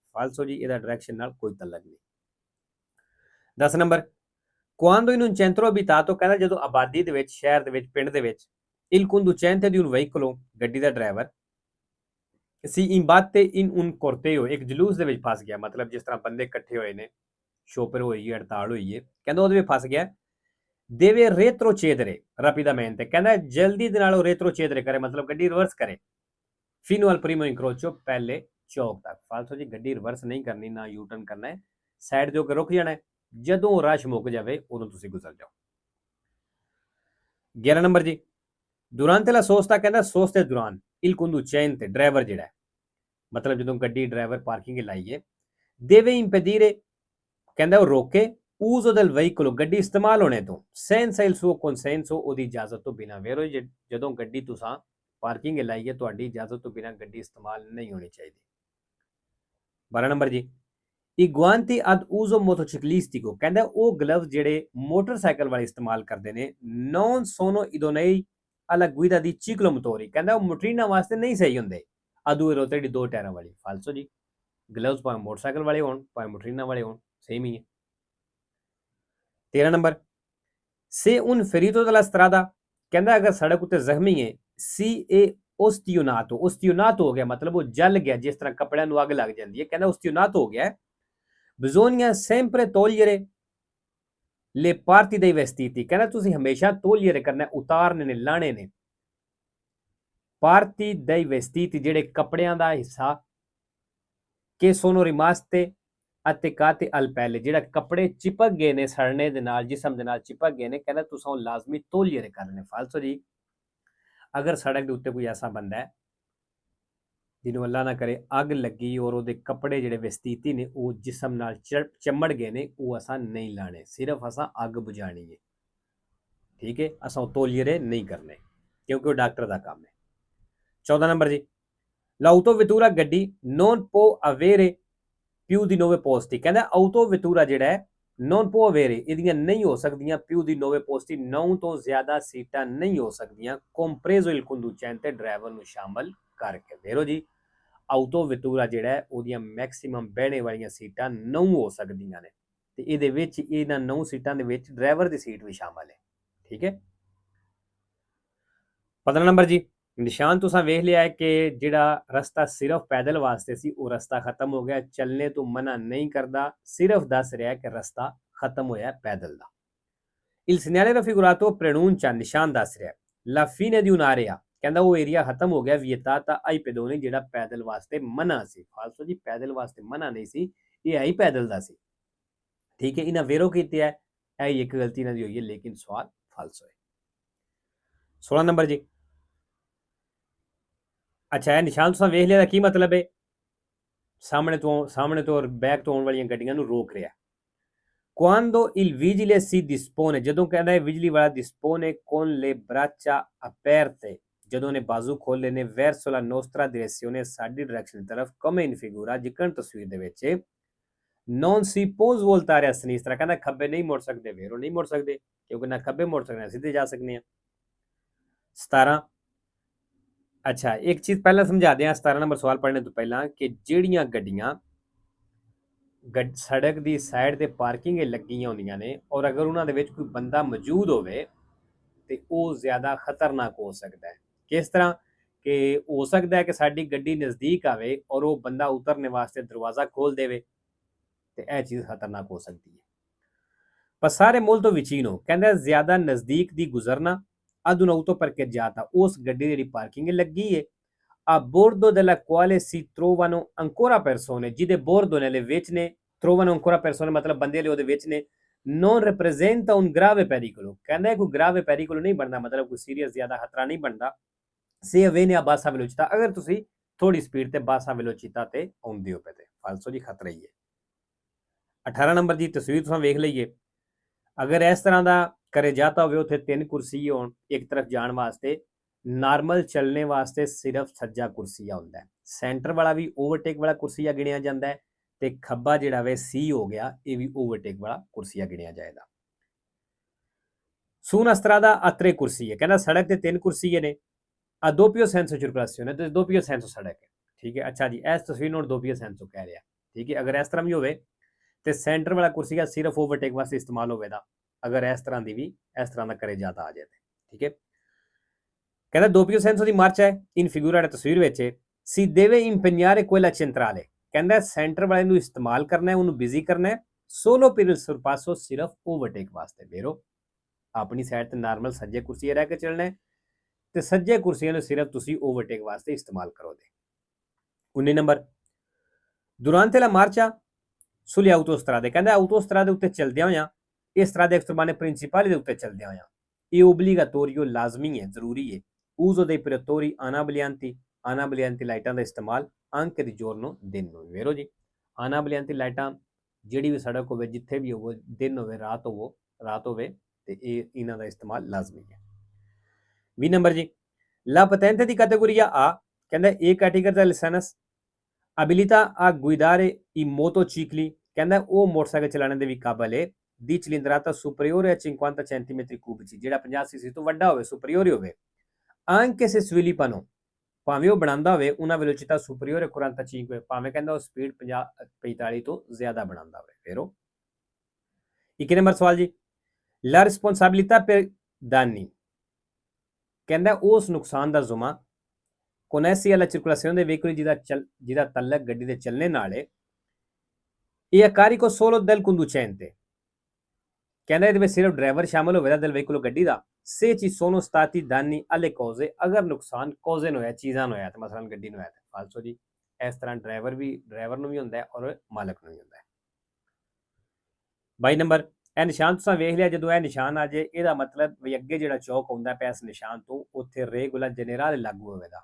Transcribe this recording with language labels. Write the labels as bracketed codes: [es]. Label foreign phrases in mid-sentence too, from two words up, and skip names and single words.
[pa] ਫਾਲਸੋ ਜੀ, ਇਹਦਾ ਡਾਇਰੈਕਸ਼ਨ ਨਾਲ ਕੋਈ ਤਲਕ ਨਹੀਂ। 10 ਨੰਬਰ, [it] quando in un centro abitato, [pa] ਕਹਿੰਦਾ ਜਦੋਂ ਆਬਾਦੀ ਦੇ ਵਿੱਚ, ਸ਼ਹਿਰ ਦੇ ਵਿੱਚ, ਪਿੰਡ ਦੇ ਵਿੱਚ, [it] il conducente di un veicolo, [pa] ਗੱਡੀ ਦਾ ਡਰਾਈਵਰ, [it] si imbatte in un corteo, [pa] ਇੱਕ ਜਲੂਸ ਦੇ ਵਿੱਚ ਫਸ ਗਿਆ, ਮਤਲਬ ਜਿਸ ਤਰ੍ਹਾਂ ਬੰਦੇ ਇਕੱਠੇ ਹੋਏ ਨੇ, ਸ਼ੋਪਰ ਹੋਈ, ਹੜਤਾਲ ਹੋਈ ਹੈ, ਕਹਿੰਦਾ ਉਹਦੇ ਵਿੱਚ ਫਸ ਗਿਆ, [it] deve retrocedere rapidamente, [pa] ਕਹਿੰਦਾ ਜਲਦੀ ਦੇ ਨਾਲ ਉਹ retrocedere ਕਰੇ, ਮਤਲਬ ਗੱਡੀ ਰਿਵਰਸ ਕਰੇ [it] fino al primo incrocio [pa] ਪਹਿਲੇ ਚੌਕ ਤੱਕ। ਫਾਲਤੂ ਜੀ ਗੱਡੀ ਰਿਵਰਸ ਨਹੀਂ ਕਰਨੀ, ਨਾ ਯੂ ਟਰਨ ਕਰਨਾ ਹੈ, ਸਾਈਡ ਦੇ ਹੋ ਕੇ ਰੁਕ ਜਾਣਾ ਹੈ, ਜਦੋਂ ਰਸ਼ ਮੁੱਕ ਜਾਵੇ ਉਦੋਂ ਤੁਸੀਂ ਗੁਜ਼ਰ ਜਾਓ। 11 ਨੰਬਰ ਜੀ, [it] durante la sosta, [pa] ਕਹਿੰਦਾ ਸੋਸ ਦੇ ਦੌਰਾਨ il conducente ਡਰਾਈਵਰ ਜਿਹੜਾ ਹੈ, ਮਤਲਬ ਜਦੋਂ ਗੱਡੀ ਡਰਾਈਵਰ ਪਾਰਕਿੰਗ ਲਾਈਏ, [it] deve impedire, [pa] ਕਹਿੰਦਾ ਉਹ ਰੋਕੇ [it] uso del veicolo, [pa] ਗੱਡੀ ਇਸਤੇਮਾਲ ਹੋਣੇ ਤੋਂ, [it] senza il suo consenso, [pa] ਉਹਦੀ ਇਜਾਜ਼ਤ ਤੋਂ ਬਿਨਾਂ। ਵੇਰੋ ਜਦੋਂ ਗੱਡੀ ਤੁਸੀਂ ਪਾਰਕਿੰਗ ਲਾਈਏ ਤੁਹਾਡੀ ਇਜਾਜ਼ਤ ਤੋਂ ਬਿਨਾਂ ਗੱਡੀ ਇਸਤੇਮਾਲ ਨਹੀਂ ਹੋਣੀ ਚਾਹੀਦੀ। 12 ਨੰਬਰ ਜੀ, [it] i guanti ad uso motociclistico, [pa] ਕਹਿੰਦਾ ਉਹ ਗਲਵਜ਼ ਜਿਹੜੇ ਮੋਟਰਸਾਈਕਲ ਵਾਲੇ ਇਸਤੇਮਾਲ ਕਰਦੇ ਨੇ, [it] non sono idonei alla guida di ciclomotori, [pa] ਕਹਿੰਦਾ ਉਹ ਮੋਟਰੀਨਾ ਵਾਸਤੇ ਨਹੀਂ ਸਹੀ ਹੁੰਦੇ, ਅਦੂ ਰੋਤੇ ਦੀ ਦੋ ਟਾਇਰਾਂ ਵਾਲੀ। ਫਾਲਸੋ ਜੀ, ਗਲਵਜ਼ ਭਾਵੇਂ ਮੋਟਰਸਾਈਕਲ ਵਾਲੇ ਹੋਣ ਭਾਵੇਂ ਮੋਟਰੀਨਾ ਵਾਲੇ ਹੋਣ ਸੇਮ ਹੀ ਹੈ। 13 ਨੰਬਰ, [it] se un ferito della strada, [pa] ਕਹਿੰਦਾ ਅਗਰ ਸੜਕ ਉੱਤੇ ਜ਼ਖਮੀ ਹੈ, [it] si è ostionato, [pa] ostionato ਹੋ ਗਿਆ ਮਤਲਬ ਉਹ ਜਲ ਗਿਆ, ਜਿਸ ਤਰ੍ਹਾਂ ਕੱਪੜਿਆਂ ਨੂੰ ਅੱਗ ਲੱਗ ਜਾਂਦੀ ਹੈ, ਕਹਿੰਦਾ ostionato ਹੋ ਗਿਆ, [it] bisogna sempre togliere le parti dei vestiti, [pa] ਕਹਿੰਦਾ ਤੁਸੀਂ ਹਮੇਸ਼ਾ togliere ਕਰਨਾ, ਉਤਾਰਨੇ ਨੇ, ਲਾਣੇ ਨੇ, [it] parti dei vestiti [pa] ਜਿਹੜੇ ਕੱਪੜਿਆਂ ਦਾ ਹਿੱਸਾ, [it] che sono rimaste attaccate al pelle, [pa] ਜਿਹੜਾ ਕੱਪੜੇ ਚਿਪਕ ਗਏ ਨੇ ਸੜਨੇ ਦੇ ਨਾਲ, ਜਿਸਮ ਦੇ ਨਾਲ ਚਿਪਕ ਗਏ ਨੇ, ਕਹਿੰਦਾ ਤੁਸੀਂ ਉਹ ਲਾਜ਼ਮੀ togliere ਕਰਨੇ। ਫਾਲਸੋ ਜੀ, ਅਗਰ ਸੜਕ ਦੇ ਉੱਤੇ ਕੋਈ ਐਸਾ ਬੰਦਾ ਹੈ ਜਿਹਨੂੰ ਅੱਲਾ ਨਾ ਕਰੇ ਅੱਗ ਲੱਗੀ ਔਰ ਉਹਦੇ ਕੱਪੜੇ ਜਿਹੜੇ ਵਸਤੀਤੀ ਨੇ ਉਹ ਜਿਸਮ ਨਾਲ ਚਮੜ ਗਏ ਨੇ, ਉਹ ਅਸਾਂ ਨਹੀਂ ਲਾਣੇ, ਸਿਰਫ ਅਸਾਂ ਅੱਗ ਬੁਝਾਣੀ ਹੈ, ਠੀਕ ਹੈ, ਅਸਾਂ ਤੋਲੀਰੇ ਨਹੀਂ ਕਰਨੇ ਕਿਉਂਕਿ ਉਹ ਡਾਕਟਰ ਦਾ ਕੰਮ ਹੈ। [it] 14 [pa] ਨੰਬਰ ਜੀ, [it] l'autovettura ਗੱਡੀ non può avere più di 9 posti, [pa] ਕਹਿੰਦਾ autovettura ਜਿਹੜਾ ਹੈ [it] non può avere, [pa] ਇਹਦੀਆਂ ਨਹੀਂ ਹੋ ਸਕਦੀਆਂ [it] più di 9 posti, [pa] 9 ਤੋਂ ਜ਼ਿਆਦਾ ਸੀਟਾਂ ਨਹੀਂ ਹੋ ਸਕਦੀਆਂ, [it] compreso il conducente, [pa] ਡਰਾਈਵਰ ਨੂੰ ਸ਼ਾਮਲ ਕਰਕੇ। ਵੇਰੋ ਜੀ, autovettura ਜਿਹੜਾ ਹੈ ਉਹਦੀਆਂ ਮੈਕਸਿਮਮ ਬਹਿਣੇ ਵਾਲੀਆਂ ਸੀਟਾਂ 9 ਹੋ ਸਕਦੀਆਂ ਨੇ, ਤੇ ਇਹਦੇ ਵਿੱਚ ਇਹਨਾਂ 9 ਸੀਟਾਂ ਦੇ ਵਿੱਚ ਡਰਾਈਵਰ ਦੀ ਸੀਟ ਵੀ ਸ਼ਾਮਲ ਹੈ, ਠੀਕ ਹੈ। 15 ਨੰਬਰ ਜੀ, ਨਿਸ਼ਾਨ ਤੁਸੀਂ ਵੇਖ ਲਿਆ ਹੈ ਕਿ ਜਿਹੜਾ ਰਸਤਾ ਸਿਰਫ ਪੈਦਲ ਵਾਸਤੇ ਸੀ ਉਹ ਰਸਤਾ ਖਤਮ ਹੋ ਗਿਆ, ਚੱਲਣੇ ਤੋਂ ਮਨਾ ਨਹੀਂ ਕਰਦਾ, ਸਿਰਫ ਦੱਸ ਰਿਹਾ ਕਿ ਰਸਤਾ ਖਤਮ ਹੋਇਆ ਪੈਦਲ ਦਾ। [it] il segnale raffigurato preannuncia, [pa] ਨਿਸ਼ਾਨ ਦੱਸ ਰਿਹਾ [it] la fine di un'area, [pa] ਕਹਿੰਦਾ ਉਹ ਏਰੀਆ ਖਤਮ ਹੋ ਗਿਆ, [it] vietata ai pedoni, [pa] ਜਿਹੜਾ ਪੈਦਲ ਵਾਸਤੇ ਮਨਾ ਸੀ। ਫਾਲਸੋ ਜੀ, ਪੈਦਲ ਵਾਸਤੇ ਮਨਾ ਨਹੀਂ ਸੀ, ਇਹ ਆਈ ਪੈਦਲ ਦਾ ਸੀ, ਠੀਕ ਹੈ। ਇਹਨਾਂ ਵੇਰੋ ਕੀਤੇ ਹੈ, ਇਹ ਇੱਕ ਗਲਤੀ ਇਹਨਾਂ ਦੀ ਹੋਈ ਹੈ, ਲੇਕਿਨ ਸਵਾਲ ਫਾਲਸੋ ਹੈ। 16 ਨੰਬਰ ਜੀ, ਅੱਛਾ ਇਹ ਨਿਸ਼ਾਨ ਤੁਸੀਂ ਵੇਖ ਲਿਆ, ਕੀ ਮਤਲਬ ਹੈ, ਸਾਹਮਣੇ ਤੋਂ ਬੈਕ ਤੋਂ ਆਉਣ ਵਾਲੀਆਂ ਗੱਡੀਆਂ ਨੂੰ ਰੋਕ ਰਿਹਾ। [it] quando il vigile si dispone, [pa] ਜਦੋਂ ਕਹਿੰਦਾ ਹੈ ਬਿਜਲੀ ਵਾਲਾ [it] dispone con le braccia aperte, [pa] ਜਦੋਂ ਨੇ ਬਾਜ਼ੂ ਖੋਲੇ ਨੇ, [it] verso la nostra direzione, [pa] ਸਾਡੀ ਡਾਇਰੈਕਸ਼ਨ ਦੀ ਤਰਫ, [it] come in figura, [pa] ਜਿਕਣ ਤਸਵੀਰ ਦੇ ਵਿੱਚ, [it] non si può voltare a sinistra, [pa] ਕਹਿੰਦਾ ਖੱਬੇ ਨਹੀਂ ਮੁੜ ਸਕਦੇ, ਵੇਰੋ ਨਹੀਂ ਮੁੜ ਸਕਦੇ ਕਿਉਂਕਿ ਨਾ ਖੱਬੇ ਮੁੜ ਸਕਦੇ ਨਾ ਸਿੱਧੇ ਜਾ ਸਕਦੇ ਹਾਂ। 17, ਅੱਛਾ ਇੱਕ ਚੀਜ਼ ਪਹਿਲਾਂ ਸਮਝਾ ਦਿਆਂ 17 ਨੰਬਰ ਸਵਾਲ ਪੜ੍ਹਨੇ ਤੋਂ ਪਹਿਲਾਂ, ਕਿ ਜਿਹੜੀਆਂ ਗੱਡੀਆਂ ਸੜਕ ਦੀ ਸਾਈਡ ਤੇ ਪਾਰਕਿੰਗ ਲੱਗੀਆਂ ਹੁੰਦੀਆਂ ਨੇ ਔਰ ਅਗਰ ਉਹਨਾਂ ਦੇ ਵਿੱਚ ਕੋਈ ਬੰਦਾ ਮੌਜੂਦ ਹੋਵੇ ਤੇ ਉਹ ਜ਼ਿਆਦਾ ਖਤਰਨਾਕ ਹੋ ਸਕਦਾ ਹੈ। ਕਿਸ ਤਰ੍ਹਾਂ ਕਿ ਹੋ ਸਕਦਾ ਹੈ ਕਿ ਸਾਡੀ ਗੱਡੀ ਨਜ਼ਦੀਕ ਆਵੇ ਔਰ ਉਹ ਬੰਦਾ ਉਤਰਨੇ ਵਾਸਤੇ ਦਰਵਾਜ਼ਾ ਖੋਲ ਦੇਵੇ, ਤੇ ਇਹ ਚੀਜ਼ ਖਤਰਨਾਕ ਹੋ ਸਕਦੀ ਹੈ। [it] passare molto vicino, [pa] ਕਹਿੰਦਾ ਜ਼ਿਆਦਾ ਨਜ਼ਦੀਕ ਦੀ ਗੁਜ਼ਰਨਾ, [it] ad un auto parcheggiata, [pa] ਉਸ ਗੱਡੀ ਦੀ ਜਿਹੜੀ ਪਾਰਕਿੰਗ ਲੱਗੀ ਹੈ, [it] a bordo della quale si trovano ancora persone, ਜਿਹਦੇ bordo nelle [pa] ਵਿੱਚ ਨੇ, [it] trovano ancora persone [pa] ਮਤਲਬ ਬੰਦੇ ਵਾਲੇ ਉਹਦੇ ਵਿੱਚ ਨੇ, [it] non representa un grave pericolo, [pa] ਕਹਿੰਦਾ ਕੋਈ [it] grave pericolo [pa] ਨਹੀਂ ਬਣਦਾ, ਮਤਲਬ ਕੋਈ ਸੀਰੀਅਸ ਜ਼ਿਆਦਾ ਖਤਰਾ ਨਹੀਂ ਬਣਦਾ, [it] se avviene a bassa velocità, [pa] ਅਗਰ ਤੁਸੀਂ ਥੋੜੀ ਸਪੀਡ ਤੇ [it] bassa velocità [pa] ਤੇ ਆਉਂਦੇ ਹੋ ਪਏ ਤੇ ਫਾਲਸੋ ਜੀ ਖਤਰਾ ਹੀ ਹੈ। 18 ਨੰਬਰ ਦੀ ਤਸਵੀਰ ਤੁਸੀਂ ਵੇਖ ਲਈਏ, ਅਗਰ ਇਸ ਤਰ੍ਹਾਂ ਦਾ ਕਰੇ ਜਾਤਾ ਹੋਵੇ, ਉੱਥੇ 3 ਕੁਰਸੀ ਹੋਣ ਇੱਕ ਤਰਫ ਜਾਣ ਵਾਸਤੇ, ਨਾਰਮਲ ਚੱਲਣੇ ਵਾਸਤੇ ਸਿਰਫ ਸੱਜਾ ਕੁਰਸੀਆ ਹੁੰਦਾ ਹੈ, ਸੈਂਟਰ ਵਾਲਾ ਵੀ ਓਵਰਟੇਕ ਵਾਲਾ ਕੁਰਸੀਆ ਗਿਣਿਆ ਜਾਂਦਾ ਹੈ, ਤੇ ਖੱਬਾ ਜਿਹੜਾ ਵੇ ਸੀ ਹੋ ਗਿਆ, ਇਹ ਵੀ ਓਵਰਟੇਕ ਵਾਲਾ ਕੁਰਸੀਆ ਗਿਣਿਆ ਜਾਏਗਾ। [it] su una strada a [pa] 3 ਕੁਰਸੀਏ, ਕਹਿੰਦਾ ਸੜਕ ਤੇ 3 ਕੁਰਸੀਏ ਨੇ, [it] a doppio senso circolazione, [pa] ਤੇ [it] doppio senso [pa] ਸੜਕ ਹੈ, ਠੀਕ ਹੈ। ਅੱਛਾ ਜੀ, ਇਸ ਤਸਵੀਰ ਨੂੰ [it] doppio senso [pa] ਕਹਿ ਰਿਹਾ, ਠੀਕ ਹੈ। ਅਗਰ ਇਸ ਤਰ੍ਹਾਂ ਵੀ ਹੋਵੇ ਤੇ ਸੈਂਟਰ ਵਾਲਾ ਕੁਰਸੀਆ ਸਿਰਫ ਓਵਰਟੇਕ ਵਾਸਤੇ ਇਸਤੇਮਾਲ ਹੋਵੇਗਾ, ਅਗਰ ਇਸ ਤਰ੍ਹਾਂ ਦੀ ਵੀ ਇਸ ਤਰ੍ਹਾਂ ਦਾ ਕਰੇ ਜਾਤਾ ਆ ਜਾਏ, ਠੀਕ ਹੈ। ਕਹਿੰਦਾ [it] doppio senso [pa] ਦੀ ਮਾਰਚ ਹੈ [it] in figura [pa] ਦੀ ਤਸਵੀਰ ਵਿੱਚ, [it] si deve impegnare quella centrale, [pa] ਕਹਿੰਦਾ ਸੈਂਟਰ ਵਾਲੇ ਨੂੰ ਇਸਤੇਮਾਲ ਕਰਨਾ ਹੈ, ਉਹਨੂੰ ਬਿਜ਼ੀ ਕਰਨਾ ਹੈ, [it] solo per il sorpasso, [pa] ਸਿਰਫ ਓਵਰਟੇਕ ਵਾਸਤੇ। ਵੇਰੋ ਆਪਣੀ ਸਾਈਡ ਤੇ ਨਾਰਮਲ ਸੱਜੇ ਕੁਰਸੀਏ ਰਹਿ ਕੇ ਚੱਲਣਾ ਹੈ ਤੇ ਸੱਜੇ ਕੁਰਸੀਆਂ ਨੂੰ ਸਿਰਫ ਤੁਸੀਂ ਓਵਰਟੇਕ ਵਾਸਤੇ ਇਸਤੇਮਾਲ ਕਰੋਗੇ। 19 ਨੰਬਰ, [it] durante la marcia sulle autostrade, [pa] ਕਹਿੰਦਾ autostrade ਉੱਤੇ ਚੱਲਦਿਆਂ ਹੋਇਆਂ ਇਸ ਤਰ੍ਹਾਂ ਦੇ [it] extremane principali [pa] ਦੇ ਉੱਤੇ ਚੱਲਦਿਆਂ ਹੋਇਆਂ ਇਹ obbligatorio ਲਾਜ਼ਮੀ ਹੈ, ਜ਼ਰੂਰੀ ਹੈ [it] uso dei pretori anabolianti [pa] ਲਾਈਟਾਂ ਦਾ ਇਸਤੇਮਾਲ [it] anche di giorno [pa] ਦਿਨ ਨੂੰ। ਵੇਰੋ ਜੀ anabolianti ਲਾਈਟਾਂ ਜਿਹੜੀ ਵੀ ਸੜਕ ਹੋਵੇ, ਜਿੱਥੇ ਵੀ ਹੋਵੇ, ਦਿਨ ਹੋਵੇ ਰਾਤ ਹੋਵੇ ਤੇ ਇਹ ਇਹਨਾਂ ਦਾ ਇਸਤੇਮਾਲ ਲਾਜ਼ਮੀ ਹੈ। 20 ਨੰਬਰ ਜੀ, [it] la patente di categoria A, [pa] ਕਹਿੰਦਾ A ਕੈਟੇਗਰੀ ਦਾ ਲਾਇਸੈਂਸ [it] abilita a guidare i motocicli, [pa] ਕਹਿੰਦਾ ਉਹ ਮੋਟਰਸਾਈਕਲ ਚਲਾਉਣ ਦੇ ਵੀ ਕਾਬਲ ਹੈ ਦੀ [it] cilindrata superiore a 50 centimetri cubici, [pa] ਜਿਹੜਾ 50 cc ਤੋਂ ਵੱਡਾ ਹੋਵੇ, ਸੁਪਰੀਓਰ ਹੋਵੇ [it] anche se sviluppano, [pa] ਭਾਵੇਂ ਉਹ ਬਣਾਉਂਦਾ ਹੋਵੇ [it] una velocità superiore a 45, [pa] ਭਾਵੇਂ ਕਹਿੰਦਾ ਉਹ ਸਪੀਡ 45 ਤੋਂ ਜ਼ਿਆਦਾ ਬਣਾਉਂਦਾ ਹੋਵੇ। ਫਿਰ ਉਹ 21 ਨੰਬਰ ਸਵਾਲ ਜੀ, [it] la responsabilità per danni, [pa] ਕਹਿੰਦਾ ਉਸ ਨੁਕਸਾਨ ਦਾ ਜ਼ੁਮਾ [it] connessi alla circolazione dei veicoli [pa] ਜਿਹਦਾ ਤਲਕ ਗੱਡੀ ਦੇ ਚੱਲਣੇ ਨਾਲ ਹੈ ਇਹ [it] a carico solo del conducente, [pa] ਕਹਿੰਦਾ ਇਹਦੇ ਵਿੱਚ ਸਿਰਫ ਡਰਾਈਵਰ ਸ਼ਾਮਲ ਹੋਵੇਗਾ [it] del veicolo [pa] ਗੱਡੀ ਦਾ [it] se ci sono stati danni alle cose, [pa] ਅਗਰ ਨੁਕਸਾਨ ਕੋਜ਼ਨ ਹੋਇਆ, ਚੀਜ਼ਾਂ ਨੂੰ ਹੋਇਆ ਤੇ ਮਸਲਨ ਗੱਡੀ ਨੂੰ ਹੋਇਆ ਤੇ ਫਾਲਸੋ ਜੀ। ਇਸ ਤਰ੍ਹਾਂ ਡਰਾਈਵਰ ਨੂੰ ਵੀ ਹੁੰਦਾ ਹੈ ਔਰ ਮਾਲਕ ਨੂੰ ਵੀ ਹੁੰਦਾ ਹੈ। 22 ਨੰਬਰ, ਇਹ ਨਿਸ਼ਾਨ ਤੁਸੀਂ ਵੇਖ ਲਿਆ, ਜਦੋਂ ਇਹ ਨਿਸ਼ਾਨ ਆ ਜੇ ਇਹਦਾ ਮਤਲਬ ਵੀ ਅੱਗੇ ਜਿਹੜਾ ਚੌਕ ਹੁੰਦਾ ਪਿਆ ਇਸ ਨਿਸ਼ਾਨ ਤੋਂ ਉੱਥੇ [it] regola generale [pa] ਲਾਗੂ ਹੋਵੇਗਾ।